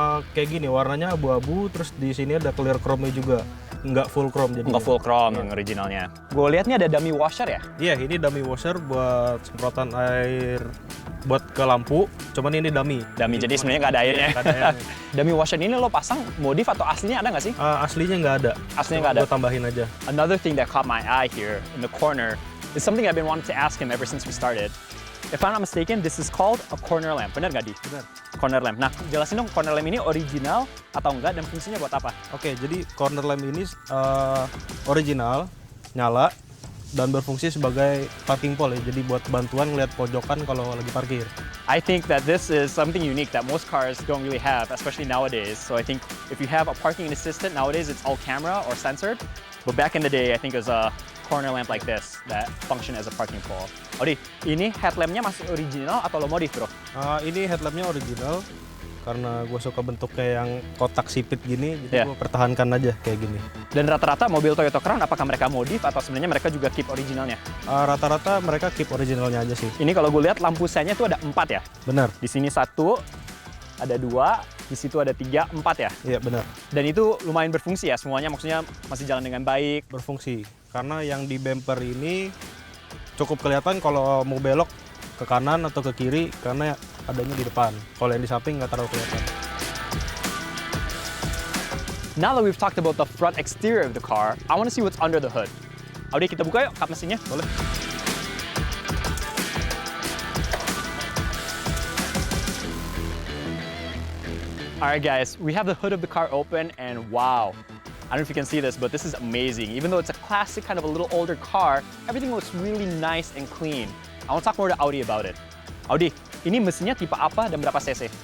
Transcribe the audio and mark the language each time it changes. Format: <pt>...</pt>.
<id>Kayak gini, warnanya abu-abu, terus di sini ada clear chrome-nya juga, nggak full chrome jadi. Nggak full chrome yang originalnya. Gue lihat nih ada dummy washer ya. Iya, ini dummy washer buat semprotan air buat ke lampu, cuman ini dummy. Dummy, jadi sebenarnya nggak ada airnya. Nggak ada airnya. Dummy washer ini lo pasang modif atau aslinya ada nggak sih? Aslinya nggak ada. Aslinya Cuma nggak ada. Gue tambahin aja.</id> <en>Another thing that caught my eye here in the corner is something I've been wanting to ask him ever since we started. If I'm not mistaken, this is called a corner lamp.</en> <id>Benar nggak, Di? Benar. Corner lamp. Nah, jelasin dong corner lamp ini original atau enggak dan fungsinya buat apa? Oke, jadi corner lamp ini original, nyala, dan berfungsi sebagai parking pole ya. Jadi buat bantuan ngeliat pojokan kalau lagi parkir.</id> <en>I think that this is something unique that most cars don't really have, especially nowadays. So I think if you have a parking assistant nowadays, it's all camera or censored. But back in the day, I think it was a corner lamp like this that function as a parking pole.</en> <id>Odi, ini headlampnya masih original atau lo modif bro? Ini headlampnya original. karena gue suka bentuknya yang kotak sipit gini,</id> <en>Yeah.</en> <id>jadi gue pertahankan aja kayak gini. Dan rata-rata mobil Toyota Crown apakah mereka modif atau sebenarnya mereka juga keep originalnya? Rata-rata mereka keep originalnya aja sih. Ini kalau gue lihat lampu senya tuh ada 4 ya. Benar, Di sini 1, ada 2, di situ ada 3, 4 ya. iya benar. Dan itu lumayan berfungsi ya, semuanya maksudnya masih jalan dengan baik. Berfungsi, karena yang di bumper ini cukup kelihatan kalau mau belok ke kanan atau ke kiri karena adanya di depan. Kalau yang di samping nggak terlalu kelihatan.</id> <en>Now that we've talked about the front exterior of the car, I want to see what's under the hood.</en> <id>Audi, kita buka yuk kap mesinnya. Boleh?</id> <en>Alright guys, we have the hood of the car open and wow. I don't know if you can see this, but this is amazing. Even though it's a classic kind of a little older car, everything looks really nice and clean. I want to talk more to Audi about it.</en> <id>Audi, ini mesinnya tipe apa dan berapa cc?</id>